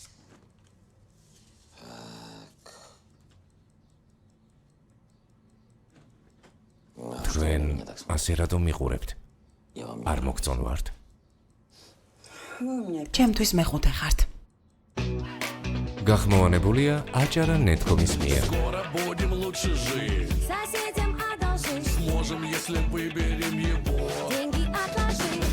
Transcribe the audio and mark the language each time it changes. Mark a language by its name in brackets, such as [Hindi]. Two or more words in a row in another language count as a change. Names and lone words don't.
[Georgian] თქვენ ასე რატომ მიყურებთ? არ მოგწონვართ? ჩემთვის მეხუთე ხართ. გახმოვანებულია აჭარა ნეტკომის მიერ. [Russian] Соседям одолжить. Сможем, если выберем его. Деньги отложить.